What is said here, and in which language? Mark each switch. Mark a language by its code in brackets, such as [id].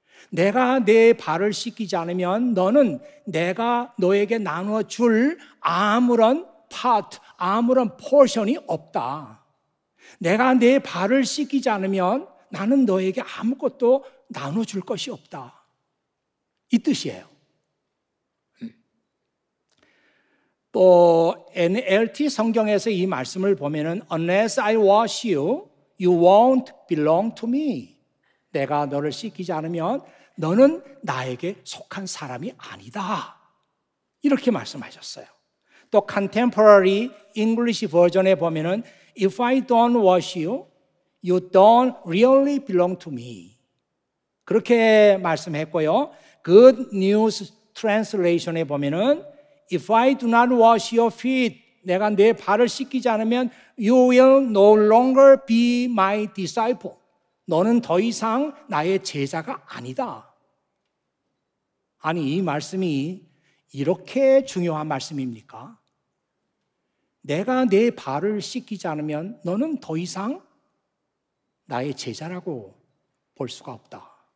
[ko] 내가 내 발을 씻기지 않으면 너는 내가 너에게 나누어 줄 아무런 파트, 아무런 포션이 없다. 내가 내 발을 씻기지 않으면 나는 너에게 아무것도 나눠줄 것이 없다. 이 뜻이에요. 또 NLT 성경에서 이 말씀을 보면은 [en] Unless I wash you, you won't belong to me. [ko] 내가 너를 씻기지 않으면 너는 나에게 속한 사람이 아니다. 이렇게 말씀하셨어요. 또 Contemporary English 버전에 보면은 [en] If I don't wash you, you don't really belong to me. [ko] 그렇게 말씀했고요. Good News Translation에 보면은 [en] If I do not wash your feet, [ko] 내가 내 발을 씻기지 않으면 [en] You will no longer be my disciple. [ko] 너는 더 이상 나의 제자가 아니다. 아니, 이 말씀이 이렇게 중요한 말씀입니까? 내가 내 발을 씻기지 않으면 너는 더 이상 나의 제자라고 볼 수가 없다.